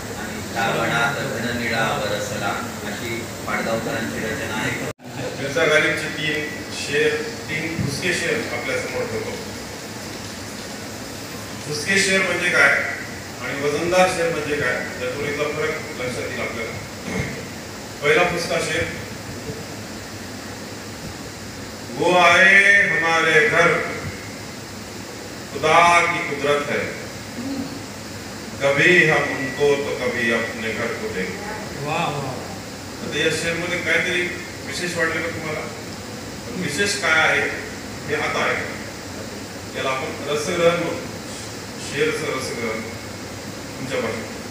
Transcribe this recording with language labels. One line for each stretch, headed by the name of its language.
Marathi: आणि श्रावणात घननिळा बरसला. अशी पाडगावकरांची रचना आहे. मिर्झा गालिबचे तीन फुसके शेर आपल्या समोर ठेवतो. फुसके शेर म्हणजे काय आणि वजनदार शेर म्हणजे काय, त्या दोन्हीचा फरक लक्षात येईल आपल्याला. पहिला फुसका शेर.
Hindi: वो आए हमारे घर, खुदा की कुदरत है. कभी हम उनको तो कभी अपने घर को देखें.
Marathi: आता या शेर मध्ये काहीतरी विशेष वाटले का तुम्हाला? विशेष काय आहे हे आता आहे. याला आपण रसग्रहण म्हणतो. शेरचं रसग्रहण तुमच्या भाषेत.